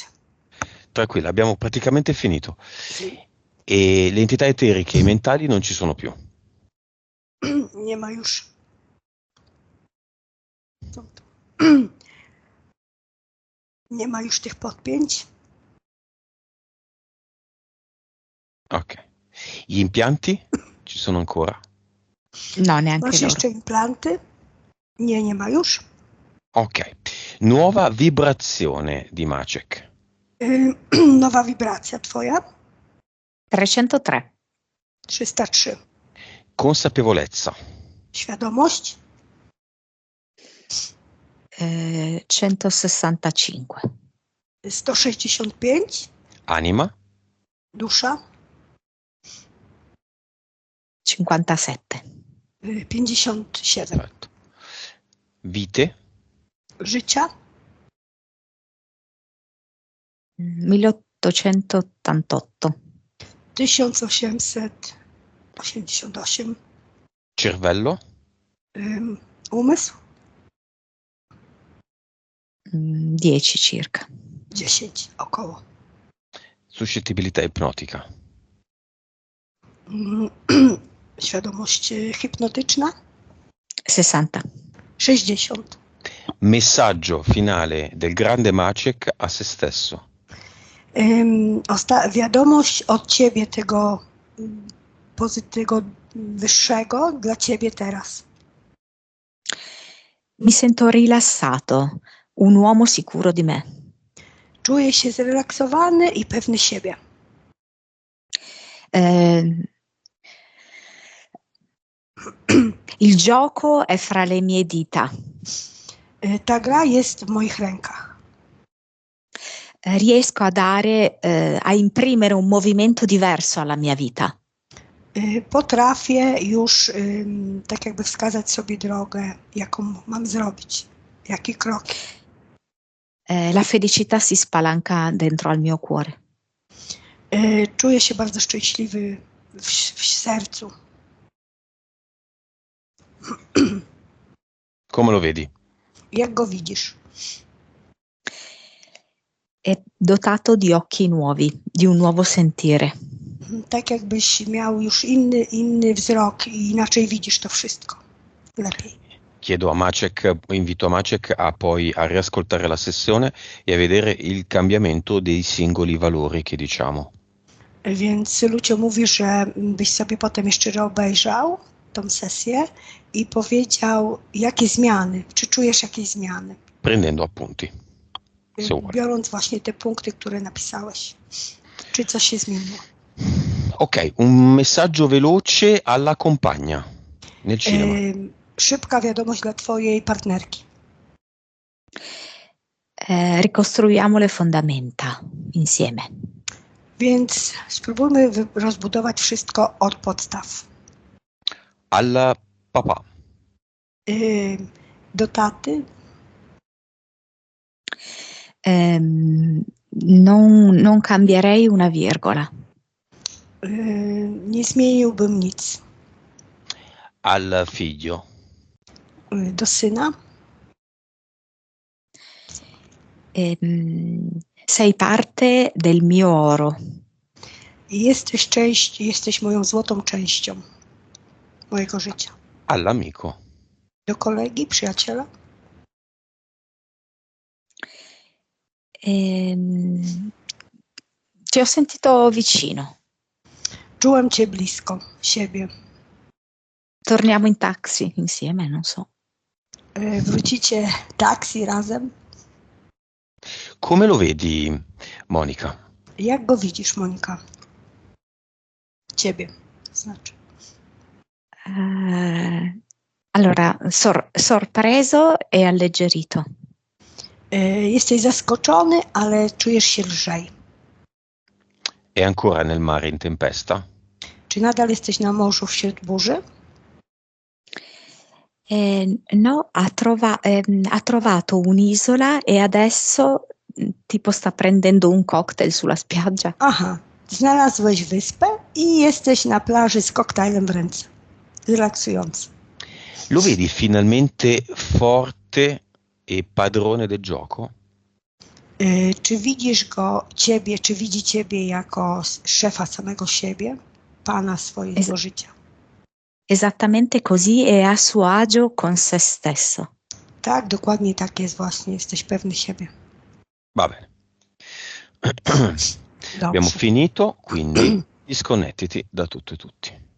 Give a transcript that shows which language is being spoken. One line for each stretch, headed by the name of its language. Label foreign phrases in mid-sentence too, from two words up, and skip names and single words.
Italian: Tranquilla, abbiamo praticamente finito. Sì. E le entità eteriche e mentali non ci sono più.
Polish: Nie ma już. Nie ma już tych podpięć. Ok.
Italian: Gli impianti ci sono ancora? No, neanche
Polish: Masz
Italian: loro.
Polish: jeszcze implanty? Nie ma już.
Italian: Ok. Nuova vibrazione di Maciek.
Polish: Nowa wibracja twoja? 303. 303.
Italian: Consapevolezza.
Polish: Świadomość? 165. 165.
Italian: Anima?
Polish: Dusza? 57. 57.
Italian: Perfetto. Vite?
Polish: Życia? 1888. 1888.
Italian: Cervello?
Polish: Umysł?
Italian: 10 circa.
Polish: 10 około.
Italian: Suscettibilità ipnotica.
Polish: Świadomość hipnotyczna? 60. 60.
Italian: Messaggio finale del grande Maciek a se stesso.
Polish: Wiadomość od ciebie tego wyższego dla ciebie teraz.
Italian: Mi sento rilassato, un uomo sicuro di me.
Polish: Czuję się zrelaksowany i pewny siebie.
Italian: Il gioco è fra le mie dita.
Polish: Ta gra jest w moich rękach.
Italian: Riesco a dare, a imprimere un movimento diverso alla mia vita.
Polish: Potrafię już tak jakby wskazać sobie drogę, jaką mam zrobić, jaki krok.
Italian: La felicità si spalanca dentro al mio cuore.
Polish: Czuję się bardzo szczęśliwy w sercu.
Italian: Come lo vedi?
Polish: Jak go widzisz?
Italian: È dotato di occhi nuovi, di un nuovo sentire.
Polish: Tak jakbyś miał już inny wzrok i inaczej widzisz to wszystko. Lepiej.
Italian: Chiedo a Maciek, invito Maciek a poi a riascoltare la sessione e a vedere il cambiamento dei singoli valori che diciamo.
Polish: Więc Lucio mówi, że byś sobie potem jeszcze obejrzał tą sesję i powiedział, jakie zmiany, czy czujesz jakieś zmiany.
Italian: Prendendo appunti. Se vuole.
Polish: Biorąc właśnie te punkty, które napisałeś. Czy coś się zmieniło?
Italian: Ok, un messaggio veloce alla compagna nel cinema.
Polish: Szybka wiadomość dla twojej partnerki.
Italian: Ricostruiamo le fondamenta insieme.
Polish: Więc spróbujmy rozbudować wszystko od podstaw.
Italian: Al papà.
Polish: Do taty.
Italian: Non cambierei una virgola.
Polish: Nie zmieniłbym nic.
Italian: Al figlio.
Polish: Do syna.
Italian: Sei parte del mio oro.
Polish: Jesteś moją złotą częścią mojego życia.
Italian: All'amico.
Polish: Do kolegi, przyjaciela.
Italian: Ti ho sentito vicino.
Polish: Czułem cię blisko siebie.
Italian: Torniamo in taxi insieme, non so.
Polish: Wrócicie taksi razem.
Italian: Come lo vedi, Monica?
Polish: Jak go widzisz, Monika? Ciebie, znaczy.
Italian: Allora, sorpreso e alleggerito.
Polish: Jesteś zaskoczony, ale czujesz się lżej.
Italian: È ancora nel mare in tempesta?
Polish: Czy nadal jesteś na morzu wśród burzy?
Italian: No, ha trovato un'isola e adesso tipo sta prendendo un cocktail sulla spiaggia.
Polish: Aha, znalazłeś wyspę i jesteś na plaży z koktajlem w ręce. Relaksujący.
Italian: Lo vedi finalmente forte e padrone del gioco?
Polish: Czy widzisz czy widzi ciebie jako szefa samego siebie, pana swojego życia?
Italian: Esattamente così e a suo agio con se stesso.
Polish: Tak, dokładnie tak jest właśnie. Jesteś pewny siebie.
Italian: Va bene. Abbiamo finito, quindi disconnettiti da tutto e tutti.